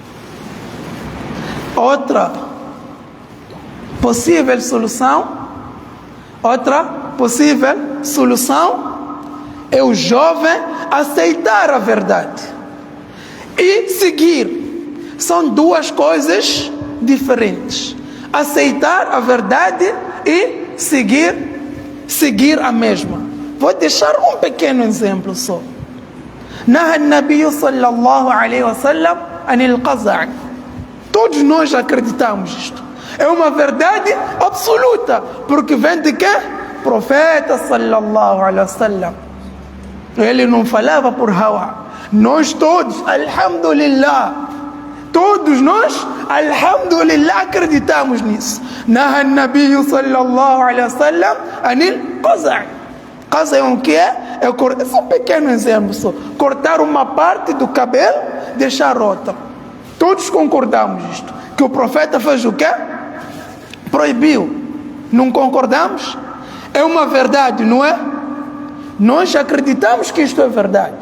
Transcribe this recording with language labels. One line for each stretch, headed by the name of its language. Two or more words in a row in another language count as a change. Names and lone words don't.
Portuguese: Outra possível solução é o jovem aceitar a verdade e seguir. São duas coisas diferentes: aceitar a verdade e seguir a mesma. Vou deixar um pequeno exemplo só.
Arabic: نهى النبي صلى الله عليه وسلم عن القزع'.
Portuguese: Todos nós acreditamos isto. É uma verdade absoluta, porque vem de quem?
Arabic: Profeta صلى الله عليه وسلم.
Portuguese: Ele não falava por hawa. Nós todos, alhamdulillah, todos nós, alhamdulillah, acreditamos nisso.
Arabic: نهى النبي صلى الله عليه وسلم عن القزع'.
Portuguese: Qaza' é o que é? É um pequeno exemplo só. Cortar uma parte do cabelo, deixar outra. Todos concordamos isto. Que o profeta fez o quê? Proibiu. Não concordamos? É uma verdade, não é? Nós acreditamos que isto é verdade.